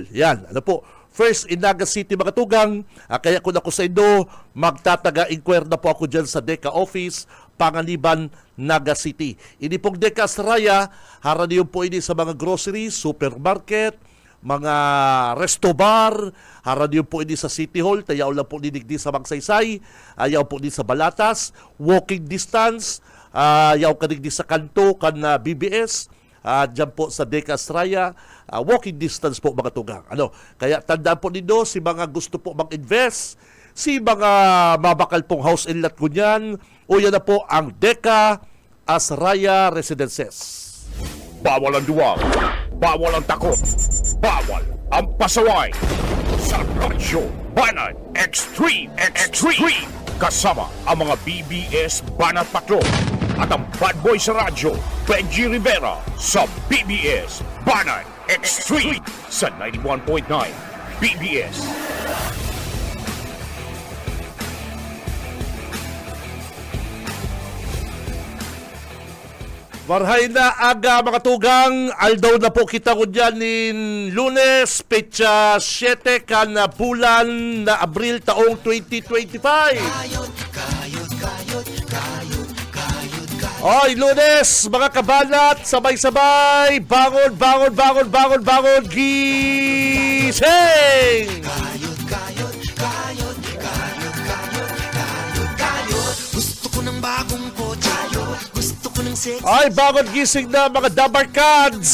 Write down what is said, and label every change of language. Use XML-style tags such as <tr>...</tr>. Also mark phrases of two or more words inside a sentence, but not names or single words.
<bik>Yan, ano po,</bik> <en>first in Naga City,</en> <bik>mga tugang. Kaya kung ako sa Indo, magtataga-inquire na po ako dyan sa DECA office, Panganiban, Naga City. Ini pong Deka Saraya, haraniyon po ini sa mga groceries, supermarket, mga resto bar, haraniyon po ini sa City Hall, tayaw lang po didigdi sa Magsaysay, ayaw po ini sa Balatas,</bik> <en>walking distance,</en> <bik>ayaw kadigdi sa kanto, kan BBS, dyan po sa Deka Saraya,</bik> <en>walking distance</en> <bik>po, mga tugang. Kaya tandaan po nindo, si mga gusto po mag-invest, si mga mabakal pong</bik> <en>house and lot</en> <bik>kunyan, o yan na po ang Deka Asraya Residences.</bik> <tl>Bawal ang duwag, bawal ang takot, bawal ang pasaway. Sa Radyo Banat Extreme. Kasama ang mga BBS Banat Patrol at ang bad boy sa radyo, Benji Rivera, sa BBS Banat Extreme sa 91.9 BBS.</tl> <bik>Marhay na aga, mga tugang, aldaw na po kita ko dyan nin Lunes, petsa 7 kan bulan na Abril taong 2025. Oy, Lunes, mga kabanat,</bik> <tl>sabay-sabay, bangon, gising! Gusto ko ng bagong kotse, gusto ko ng sex. Ay, bangon gising na, mga Dabarkads!</tl>